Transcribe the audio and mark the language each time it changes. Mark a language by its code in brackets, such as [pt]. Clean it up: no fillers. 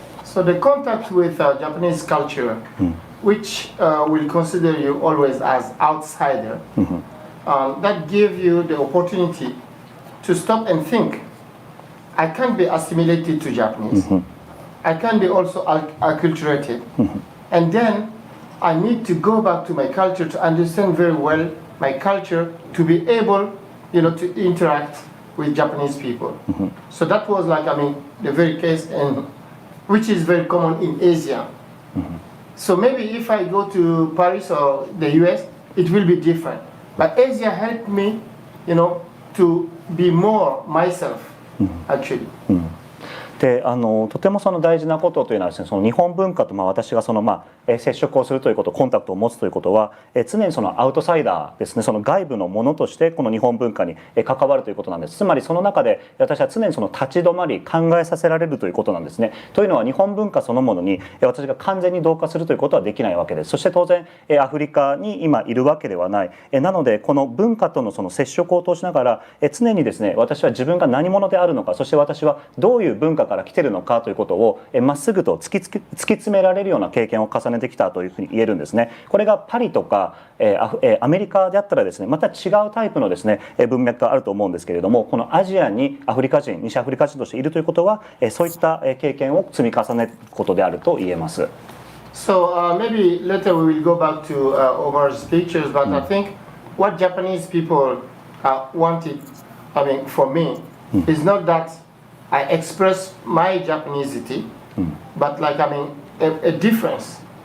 [en] So the contact with Japanese culture, which will consider you always as outsider, that give you the opportunity to stop and think. I can't be assimilated to Japanese. I can be also acculturated. And then I need to go back to my culture to understand very well my culture to be able, to interact with Japanese people. So that was the very case, and which is very common in Asia. So maybe if I go to Paris or the US, it will be different. But Asia helped me, to be more myself. Actually. [ja] でとてもその大事なことというのはですねその日本文化と私がその接触をするということコンタクトを持つということは常にそのアウトサイダーですねその外部のものとしてこの日本文化に関わるということなんです。つまりその中で私は常にその立ち止まり考えさせられるということなんですね。というのは日本文化そのものに私が完全に同化するということはできないわけです。そして当然アフリカに今いるわけではない。なのでこの文化とのその接触を通しながら常にですね私は自分が何者であるのかそして私はどういう文化から来ているのかということをまっすぐと突き詰められるような経験を重ねてきたというふうに言えるんですね。これがパリとかアメリカであったらですねまた違うタイプのですね文脈があると思うんですけれどもこのアジアにアフリカ人西アフリカ人としているということはそういった経験を積み重ねることであると言えます。 [en] So maybe later we will go back to Omar's pictures, but I think what Japanese people wanted, for me, is not that I express my Japanesity, but a difference.